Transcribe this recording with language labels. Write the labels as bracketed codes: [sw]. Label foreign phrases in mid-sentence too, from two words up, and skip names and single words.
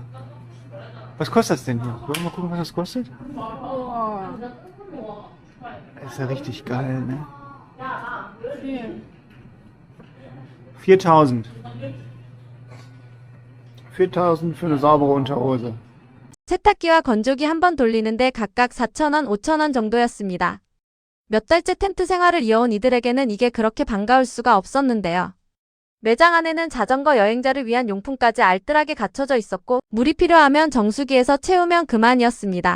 [de] Was kostet das denn hier? Wollen wir mal gucken, was das kostet? Das ist ja richtig geil, ne? 4.000. 4.000 für eine saubere Unterhose. [ko] 세탁기와 건조기 한 번 돌리는데 각각 4,000원, 5,000원 정도였습니다. 몇 달째 텐트 생활을 이어온 이들에게는 이게 그렇게 반가울 수가 없었는데요. 매장 안에는 자전거 여행자를 위한 용품까지 알뜰하게 갖춰져 있었고 물이 필요하면 정수기에서 채우면 그만이었습니다.